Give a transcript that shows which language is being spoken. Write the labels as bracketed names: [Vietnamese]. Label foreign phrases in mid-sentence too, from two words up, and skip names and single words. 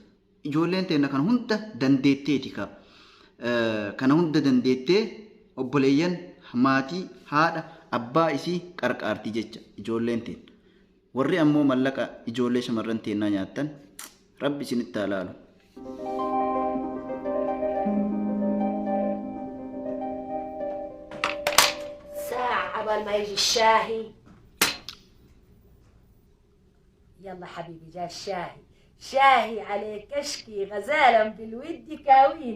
[Oromo] Ijoolleen teenna kan hunda dandeetteeti kana hunda dandeettee obboleeyyan maatii haadha abbaa isii qarqaartii jecha ijoolleen teenna. Warri ammoo mallaqa ijoollee shamarran teennaa nyaattan rabbi isinitti haa laalu. [Arabic] قبل ما يجي الشاهي. يلا حبيبي جاء الشاهي. شاهي عليك اشكي غزالا بالود كاويني.